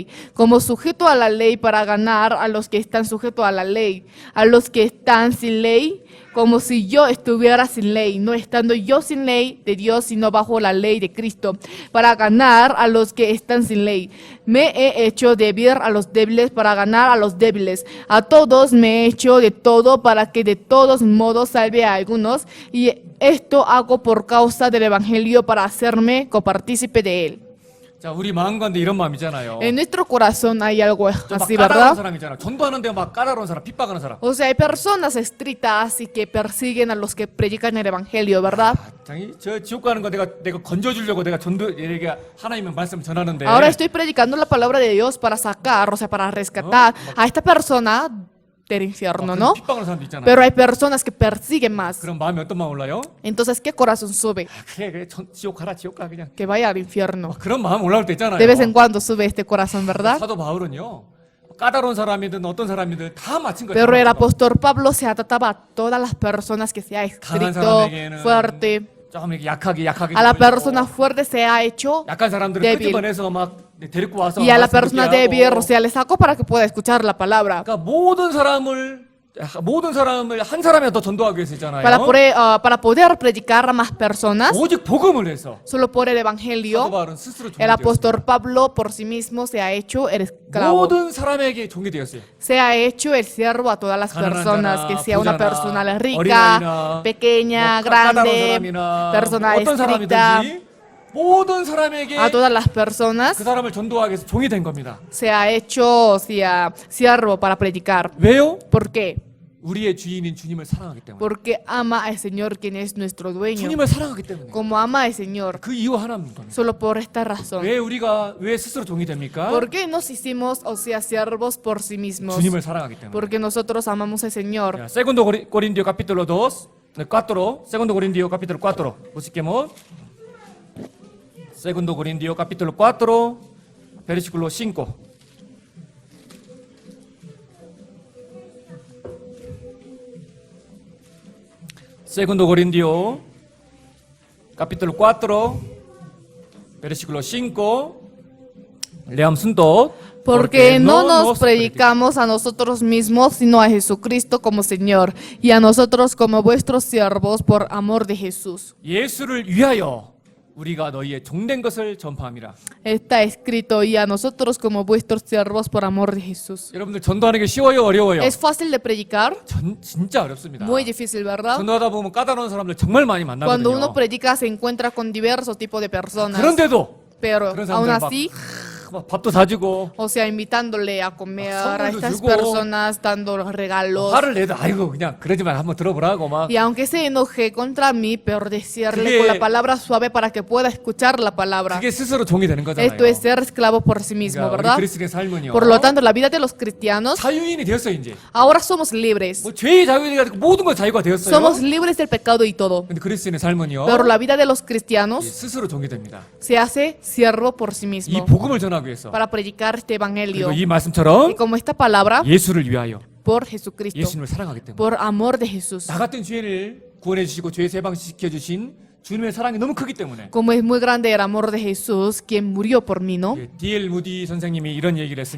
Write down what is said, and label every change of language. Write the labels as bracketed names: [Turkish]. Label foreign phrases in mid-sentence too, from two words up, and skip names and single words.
[Spanish] Como sujeto a la ley para ganar a los que están sujetos a la ley, a los que están sin ley, como si yo estuviera sin ley, no estando yo sin ley de Dios, sino bajo la ley de Cristo, para ganar a los que están sin ley. Me he hecho débil a los débiles para ganar a los débiles. A todos me he hecho de todo para que de todos modos salve a algunos, y esto hago por causa del Evangelio para hacerme copartícipe de él. [Korean] 자, 우리 마음 가운데 이런 마음이잖아요. [Spanish] En nuestro corazón hay algo [Korean] 좀 막 [Spanish] así, [Korean] 까다로운 [Spanish] ¿verdad? [Korean] 사람이잖아. 전도하는데 막 까다로운 사람, 핍박하는 사람. [Spanish] O sea, hay personas estrictas y que persiguen a los que predican el evangelio, ¿verdad? [Korean] 장이 저 지옥 가는 거 내가 건져주려고 내가 전도 얘가 하나님의 말씀 전하는데. [Spanish] Ahora estoy predicando la palabra de Dios para sacar, o sea, para rescatar a esta persona del infierno, ¿no? [Korean] 핍박하는 사람도 있잖아. [Spanish] Pero hay personas que persiguen más. [Korean] 그럼 마음이 어떤 마음 올라요? [Spanish] Entonces, ¿qué corazón sube? [Korean] 그래 지옥 가라 지옥 가 그냥. [Spanish] Que vaya al infierno. [Korean] 그런 마음 올라올 때 있잖아요. [Spanish] De vez en cuando sube este corazón, ¿verdad? [Korean] 사도 바울은요. 까다로운 사람이든 어떤 사람이든 다 마친 거예요. [Spanish] Pero el apóstol Pablo se adaptaba a todas las personas que sea estricto, fuerte. [Korean] 좀 이렇게 약하게 [Spanish] A la persona fuerte se ha hecho [Korean] 약한 사람들을 [Spanish] débil. [Korean] 끄집어내서 막 데리고 와서 [Spanish] Y a la [Korean] 말씀 듣게 [Spanish] persona [Korean] 하고. [Spanish] débil, o sea, le sacó para que pueda escuchar la palabra. [Korean] 그러니까 모든 사람을 한 사람이라도 더 전도하기 위해서 있잖아요. [Spanish] Para poder predicar a más personas, [Korean] 오직 복음을 해서 [Spanish] solo por el [Korean] 사도 [Spanish] evangelio, [Korean] 바울은 스스로 [Spanish] el [Korean] 종이 되었어요. [Spanish] apóstol Pablo por sí mismo se ha hecho el esclavo. [Korean] 모든 사람에게 종이 되었어요. [Spanish] Se ha hecho el siervo a todas las personas, que sea una persona rica, [Korean] 어린아이나, [Spanish] pequeña, [Korean] 뭐 까다로운 [Spanish] grande, [Korean] 사람이나 [Spanish] persona [Korean] 어떤 [Spanish] estricta, [Korean] 사람이든지 모든 사람에게 [Spanish] a todas las personas [Korean] 그 사람을 전도하기 위해서 종이 된 겁니다. [Spanish] se ha hecho, o sea, siervo para predicar. [Korean] 왜요? [Spanish] ¿Por qué? [Korean] 우리의 주인인 주님을 사랑하기 때문에. [Spanish] Porque ama al Señor, quien es nuestro dueño. [Korean] 주님을 사랑하기 때문에. [Spanish] Como ama al Señor, [Korean] 그 이유 하나입니다. [Spanish] solo por esta razón. [Korean] 왜 스스로 종이 됩니까? [Spanish] ¿Por qué nos hicimos, o sea, siervos por sí mismos? [Korean] 주님을 사랑하기 때문에. [Spanish] Porque nosotros amamos al Señor. 자, Segundo Corintios capítulo 2, 4, Segundo Corintios capítulo 4, busquemos. Segundo Corintios capítulo 4, versículo 5. Segundo Corintios capítulo 4, versículo 5. Leamos juntos. Porque no nos predicamos a nosotros mismos, sino a Jesucristo como Señor, y a nosotros como vuestros siervos por amor de Jesús. [Korean] 예수를 위하여 우리가 너희의 종된 것을 전파함이라. [Spanish] Está escrito, y a nosotros como vuestros siervos por amor de Jesús. [Korean] 여러분들 전도하는 게 쉬워요, 어려워요? [Spanish] ¿Es fácil de predicar? [Korean] 진짜 어렵습니다. [Spanish] Muy difícil, ¿verdad? [Korean] 전도하다 보면 까다로운 사람들 정말 많이 [Spanish] Cuando uno [Korean] 만나거든요. [Spanish] predica se encuentra con diversos tipos de personas. [Korean] 그런데도 [Spanish] Pero [Korean] 그런 [Spanish] aún [Korean] 사람들 [Spanish] así, [Korean] 막 밥도 사주고 [Spanish] o sea, invitándole a comer a [Korean] 선물도 [Spanish] estas [Korean] 주고, [Spanish] personas, dando regalos. [Korean] 화를 내도 아이고 그냥 그러지 말 한번 들어보라고 막 [Spanish] Y aunque se enoje contra mí, pero decirle [Korean] 그게- [Spanish] con la palabra suave para que pueda escuchar la palabra. [Korean] 그게 스스로 종이 되는 거잖아요. [Spanish] Esto es ser esclavo por sí mismo, [Korean] 그러니까 우리 [Spanish] ¿verdad? [Korean] 그리스도의 삶은요. [Spanish] Por lo tanto, la vida de los cristianos, [Korean] 자유인이 되었어요 이제. [Spanish] ahora somos libres. [Korean] 뭐 죄의 자유인이 가지고 모든 건 자유가 되었어요. [Spanish] Somos libres del pecado y todo. [Korean] 근데 그리스도인의 삶은요. [Spanish] Pero la vida de los [Korean] 이 [Spanish] cristianos [Korean] 스스로 종이 됩니다. [Spanish] se hace siervo por sí [Korean] 이 [Spanish] mismo [Korean] 복음을 전하기 위해서. [Spanish] para predicar este evangelio. [Korean] 그리고 이 말씀처럼 [Spanish] Y como esta palabra, [Korean] 예수를 위하여 [Spanish] por Jesucristo, [Korean] 예수님을 사랑하기 때문에. [Spanish] por amor de Jesús. [Korean] 나 같은 죄인을 구원해 주시고 죄에서 해방시켜 주신 주님의 사랑이 너무 크기 때문에. [Spanish] Como es muy grande el amor de Jesús, quien murió por mí, ¿no? [Korean] 예, D.L. 무디 선생님이 이런 얘기를 했습니다.